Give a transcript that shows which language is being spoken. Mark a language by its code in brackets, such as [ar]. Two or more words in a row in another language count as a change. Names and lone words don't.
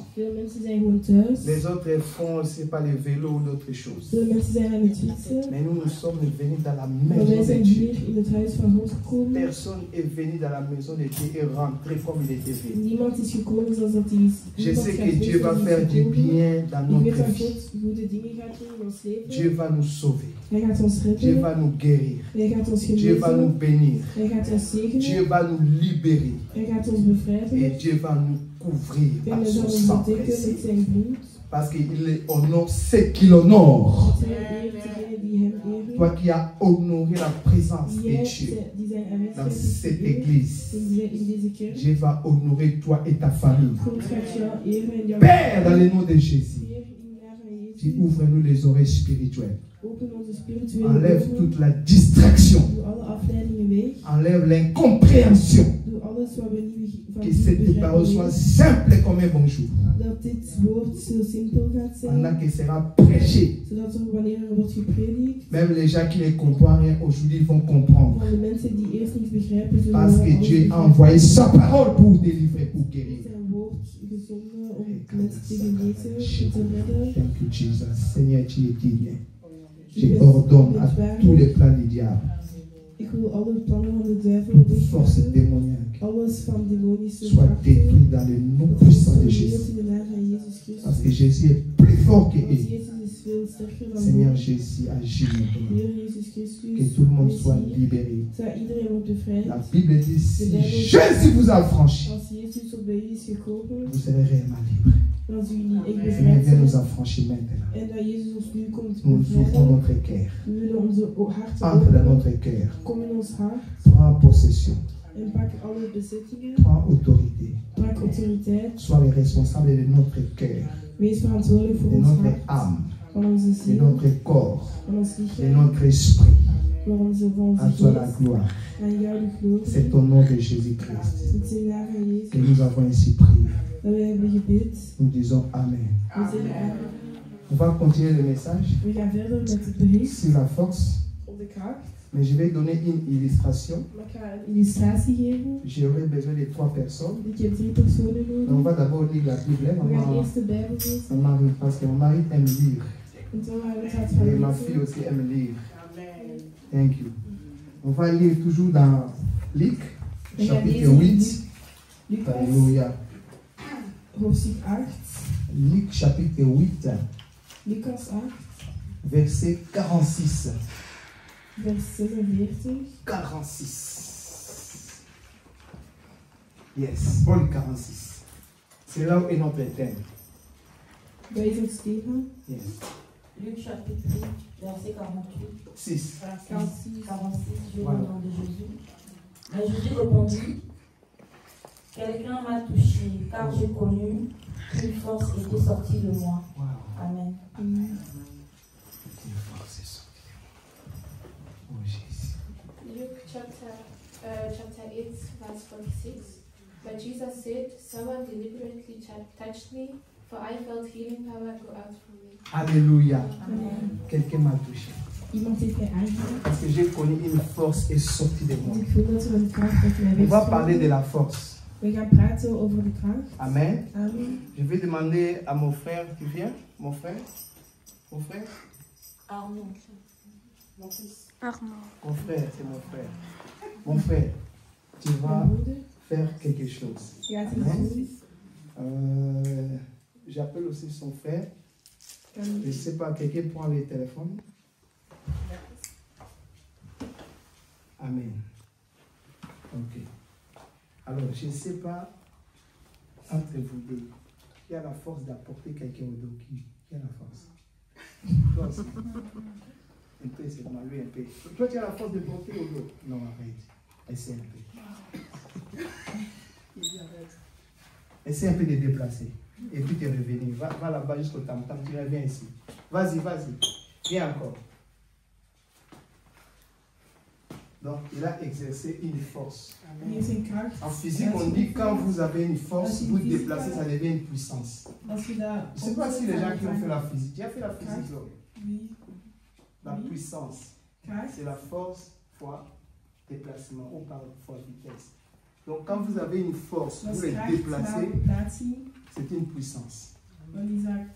[nl] Veel mensen zijn gewoon thuis. [fr] Les autres font, c'est pas les vélos ou d'autres choses. [nl] Veel mensen zijn aan het fietsen. [fr] Mais nous sommes venus dans la [nl] Maar [fr] maison [nl] wij [fr] de [nl] zijn [fr] Dieu. [nl] hier in het huis van God gekomen. [fr] Personne est venu dans la maison de Dieu et rentré comme il était venu. [nl] Niemand is gekomen zoals dat hij is. [fr] Je sais que Dieu va faire du bien dans [nl] Ik weet [fr] notre [nl] dat [fr] vie. [nl] God goede dingen gaat doen in ons leven. [fr] Dieu va nous sauver. [nl] Hij gaat ons [fr] Dieu [nl] redden. [fr] va nous guérir. [nl] Hij gaat ons [fr] Dieu va nous [nl] genezen. [fr] bénir. [nl] Hij gaat ons [fr] Dieu [nl] zegenen. [fr] va nous libérer. [nl] Hij gaat ons bevrijden. [fr] Et Dieu va nous couvrir [nl] En [fr] par [nl] hij zal [fr] son [nl] ons [fr] sang [nl] bedekken [fr] précieux. [nl] met zijn bloed. [fr] Parce qu'il honore ceux qui l'honorent. [nl] Want hij eert degenen die hem eren. [fr] Toi qui as honoré la présence de [nl] Jij [fr] Dieu [nl] die zijn [fr] dans [nl] aanwezigheid [fr] cette [nl] heeft [fr] église, [nl] in deze kerk. [fr] Dieu va honorer toi et ta famille. [nl] God gaat jou eren en jouw [fr] Père, dans le nom de Jésus, [nl] Heer, in de naam van [fr] tu [nl] Jezus. [fr] ouvres-nous les oreilles spirituelles. [nl] Open onze spirituele [fr] Enlève [nl] ogen. [fr] toute la distraction. [nl] Doe alle afleidingen weg. [fr] Enlève l'incompréhension. [nl] Doe alles wat we niet van [fr] Que [nl] niet [fr] cette parole [nl] begrijpen. [fr] soit simple comme un bonjour. [nl] Dat dit woord zo simpel gaat [fr] Pendant [nl] zijn. [fr] qu'il sera prêché, [nl] Zodat er wanneer er wordt gepredikt. [fr] même les gens qui ne comprennent rien aujourd'hui vont comprendre. [nl] Van de mensen die eerst niets begrijpen. Zullen [fr] Parce que [nl] alles [fr] Dieu a [nl] begrijpen. [fr] envoyé sa parole pour délivrer, pour guérir. [nl] Zijn woord gezonden om mensen te genezen, te redden. [en] Thank you, Jesus. [fr] Seigneur, tu es digne. Je Je [nl] ben [fr] ordonne à [nl] waar. [fr] tous les plans du diable, [nl] Ik wil alle plannen van de duivel [fr] toute force [nl] wegnemen. [fr] démoniaque, [nl] Alles van demonische [fr] soit [nl] krachten. [fr] détruite dans le nom [nl] Dat [fr] puissant de [nl] wordt [fr] Jésus. [nl] vernietigd in de naam van Jezus [fr] Parce que [nl] Christus. [fr] Jésus est plus fort que [nl] Want [fr] eux. [nl] Jezus is veel sterker dan [fr] Seigneur [nl] hij. [fr] Jésus, agis maintenant. [nl] Heer Jezus Christus. [fr] Que tout le monde [nl] wees [fr] soit [nl] hier. [fr] libéré. [nl] Zodat iedereen wordt bevrijd. [fr] La Bible dit, si Jésus vous a franchi, [nl] Als Jezus op bij u is gekomen, [fr] vous serez réellement libre. [nl] dan zul je niet echt [fr] Seigneur, [nl] bevrijd [fr] viens nous [nl] zijn. [fr] affranchir maintenant. [nl] En dat Jezus ons nu komt [fr] Nous ouvrons [nl] bevrijden. [fr] notre cœur. [nl] We willen onze harten [fr] Entre dans [nl] openen. [fr] notre cœur. [nl] Kom in ons hart [fr] Prends possession. [nl] en pak alle bezittingen. [fr] Prends autorité. [nl] Pak autoriteit. [fr] Sois le responsable de notre cœur, [nl] Wees verantwoordelijk voor [fr] de [nl] ons [fr] notre [nl] hart, [fr] âme, [nl] van onze [fr] de [nl] ziel, [fr] notre corps, [nl] van ons [fr] de [nl] lichaam, [fr] notre esprit. [nl] voor onze [fr] À toi la [nl] geest. [fr] gloire. [nl] Aan jou de glorie. [fr] C'est au nom de Jésus-Christ [nl] Het is in de naam van Jezus [fr] que nous avons ainsi prié. [nl] dat wij hebben gebid. [fr] Nous disons Amen. [nl] We zeggen amen. [fr] On va continuer le message [nl] We gaan verder met het bericht [fr] sur la force, [nl] op de kracht. [fr] mais je vais donner une illustration. [nl] Maar ik ga een illustratie geven. [fr] J'aurai besoin de 3 personnes. [nl] Ik heb 3 personen [fr] Donc, on [nl] nodig. [fr] va d'abord lire la Bible. [nl] We gaan eerst de Bijbel lezen. [fr] Mon mari, parce que mon mari aime lire. [nl] En toen gaan we het hart van [fr] Et ma fille [nl] lezen. [fr] aussi aime lire. [en] Thank you. [fr] On va lire toujours dans Luc, [nl] We gaan [fr] chapitre [nl] lezen in [fr] 8. [nl] Lucas, [fr] Alléluia. [nl] hoofdstuk 8. [fr] Luc, chapitre 8, [nl] Lucas 8, [fr] verset 46. [nl] vers 46. [en] 46. Yes, Paul 46. [fr] C'est là où est notre thème. [nl] Dat is ons thema. [en] Yes. [fr] Luc chapitre 8, verset 48. 6. 46. 46, je lis Voilà. au nom de Jésus. Mais Jésus répondit, quelqu'un m'a touché, car j'ai connu qu'une force était sortie de moi. [en] Wow. [fr] Amen. Amen. Une force est sortie. Oh Jésus. [en] Luke chapter 8, verse 46. But Jesus said, someone deliberately touched me, for I felt healing power go out from me. [fr] Alléluia. Amen. Quelqu'un m'a touché. [nl] Iemand heeft mij aangeraakt. [fr] Parce que j'ai connu une force est sortie de moi. [nl] Want ik voel dat er een kracht uit mij [fr] On va parler de [nl] wegstroomt. [fr] la force. [nl] We gaan praten over de kracht. [fr] Amen. Amen. Je vais demander à mon frère, tu viens? Mon frère? Mon frère? Arnaud, mon fils. Mon frère, c'est mon frère. Mon frère, tu vas [nl] Mijn moeder [fr] faire quelque chose. [nl] gaat [fr] Amen. [nl] iets doen. [fr] J'appelle aussi son frère. [nl] Kan [fr] Je ne sais pas, quelqu'un prend le téléphone. Amen. Ok. Alors, je ne sais pas, entre vous deux, qui a la force d'apporter quelqu'un au dos? Qui a la force? Toi aussi. Un peu seulement, lui un peu. Toi, tu as la force de porter au dos? Non, arrête. Essaie un peu. Essaie un peu de déplacer. Et puis tu es revenu. Va là-bas jusqu'au tam-tam. Tu reviens ici. Vas-y, vas-y. Viens encore. Donc, il a exercé une force. [nl] Hier is een kracht. [fr] En physique, on dit quand vous avez une force, vous déplacez, ça devient une puissance. [nl] Als je dat [fr] Je ne sais pas si les gens qui ont fait la physique, tu as fait la physique, là. Oui. La Oui. puissance, [nl] Kracht. [fr] c'est la force fois déplacement ou par fois vitesse. Donc, quand vous avez une force, [nl] Dat [fr] vous [nl] is [fr] les [nl] kracht, [fr] déplacez, [nl] maar rotatie. [fr] C'était une puissance. [de] Und die sagt,